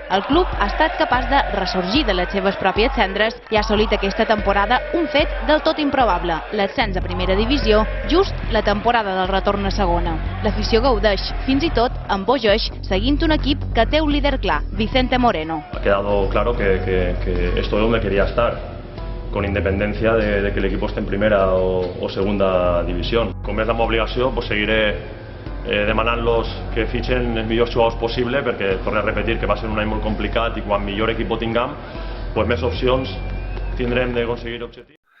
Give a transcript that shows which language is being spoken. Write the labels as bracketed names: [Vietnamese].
[Catalan] El club ha estat capaç de ressorgir de les seves pròpies cendres i ha assolit aquesta temporada un fet del tot improbable, l'ascens a primera divisió, just la temporada del retorn a segona. L'afició gaudeix, fins i tot embogeix, seguint un equip que té un líder clar, Vicente Moreno. [Spanish] Ha quedado claro que esto es donde quería estar, con independencia de que el equipo esté en primera o segunda división. [Catalan] Com és la meva obligació, pues seguiré demanant-los que fitxen els millors jugadors possible, perquè, torno a repetir, que va ser un any molt complicat i quan millor equip tinguem, pues més opcions tindrem de conseguir objectius.